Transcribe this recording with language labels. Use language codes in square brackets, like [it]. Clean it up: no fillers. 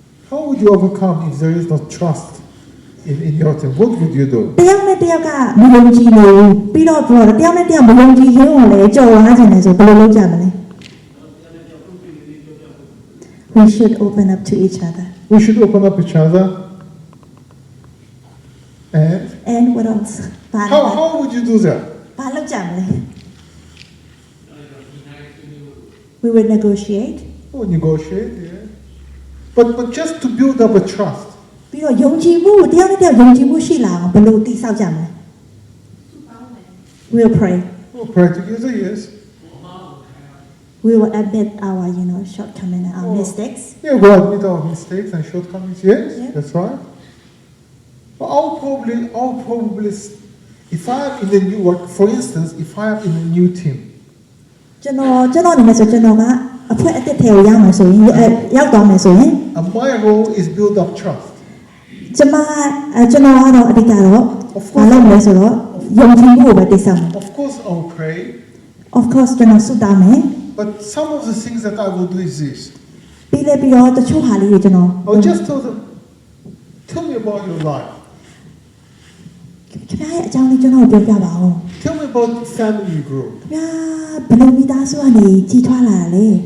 [en] How would you overcome if there is no trust in your team? What would you do? [my] တယောက်နဲ့တယောက်ကမယုံကြည်နေဘူးပြီးတော့ပြောတော့တယောက်နဲ့တယောက်မယုံကြည်ခြင်းကိုလည်းကျော်လွှားကြတယ်ဆိုဘယ်လိုလုပ်ကြမလဲ [en] We should open up to each other. We should open up each other. And what else? how would you do that? [my] ဘာလုပ်ကြမလဲ [en] We will negotiate. Oh, negotiate, yeah. But just to build up a trust. [my] ပြီးတော့ယုံကြည်မှုတယောက်နဲ့တယောက်ယုံကြည်မှုရှိလာအောင်ဘယ်လိုတည်ဆောက်ကြမလဲ [en] We'll pray. We'll pray together, yes. We will admit our, shortcomings and our mistakes. Yeah, we'll admit our mistakes and shortcomings, yes, Yeah. that's right. But I'll probably, if I am in a new work, for instance, if I am in a new team. [my] ကျွန်တော်အနေနဲ့ဆိုကျွန်တော်ကအဖွဲအသစ်ထဲကိုရောက်မယ်ဆိုရင်ရောက်သွားမယ်ဆိုရင် [en] And my role is build up trust. [my] ကျွန်တော်ကတော့အဓိကတော့ဘာလုပ်မလဲဆိုတော့ယုံကြည်မှုကိုပဲတည်ဆောက်မယ် [en] Of course, I'll pray. [my] Of course ကျွန်တော်ဆုတောင်းမယ် [en] But some of the things that I will do is this. [my] ပြီးတော့တချို့ဟာလေးတွေကျွန်တော် [en] I'll just tell me about your life. [my] ခင်ဗျားရဲ့အကြောင်းလေးကျွန်တော်ပြောပြပါဦး [en] Tell me about the family you grew. [my] ခင်ဗျားဘယ်လိုမိသားစုကနေကြီးထွားလာတာလဲ